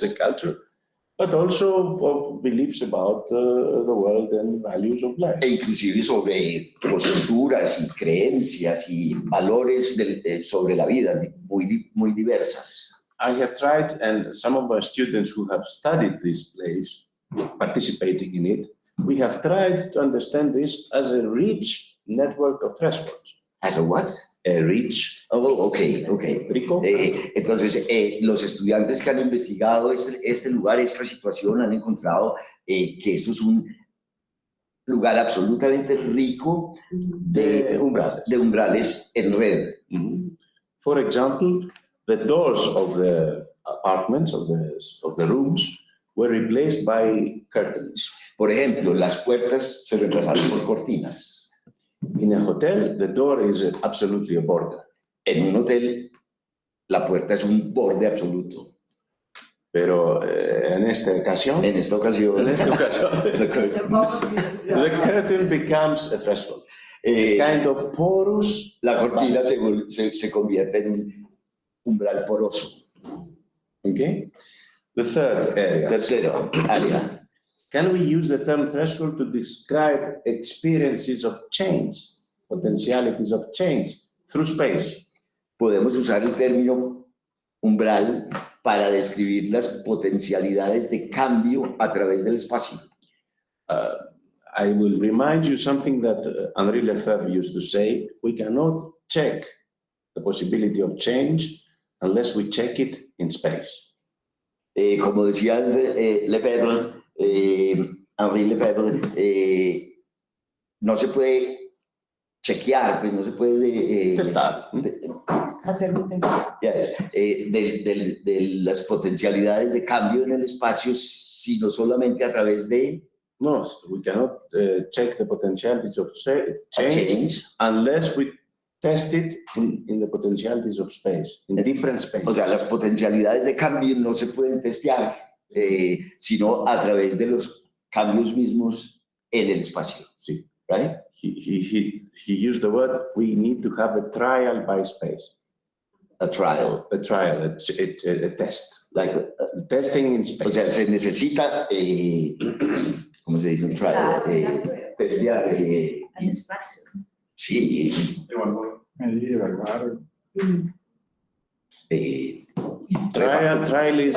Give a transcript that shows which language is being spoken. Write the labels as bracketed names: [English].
[English] the culture, but also of beliefs about the world and values of life. [Spanish] E inclusive sobre posturas y creencias y valores sobre la vida muy diversas. [English] I have tried, and some of our students who have studied this place, participating in it, we have tried to understand this as a rich network of thresholds. As a what? A rich. Oh, okay. [Spanish] Rico. Entonces, los estudiantes que han investigado este lugar, esta situación, han encontrado que esto es un lugar absolutamente rico de umbrales en red. Mm-hmm. [English] For example, the doors of the apartments, of the rooms, were replaced by curtains. [Spanish] Por ejemplo, las puertas se reemplazaron por cortinas. [English] In a hotel, the door is absolutely a border. En un hotel, la puerta es un borde absoluto. [Spanish] Pero en esta ocasión, [English] the curtain becomes a threshold. A kind of porous. [Spanish] La cortina se convierte en un umbral poroso. [English] Okay. The third area. [Spanish] Tercero área. [English] Can we use the term threshold to describe experiences of change, potentialities of change through space? [Spanish] Podemos usar el término umbral para describir las potencialidades de cambio a través del espacio. [English] I will remind you something that Henri Lefebvre used to say: we cannot check the possibility of change unless we check it in space. [Spanish] Como decía Lefebvre, Henri Lefebvre, no se puede chequear, pues no se puede testar. Hacer potenciales. De las potencialidades de cambio en el espacio, sino solamente a través de... [English] No, we cannot check the potentialities of change unless we test it in the potentialities of space, in different spaces. [Spanish] O sea, las potencialidades de cambio no se pueden testear, sino a través de los cambios mismos en el espacio. Sí. [English] Right? He used the word, we need to have a trial by space. A trial. A test. Like testing in space. [Spanish] O sea, se necesita, ¿cómo se dice? Un trial. Testear. En espacio. Sí. Evaluar. [English] Trial is...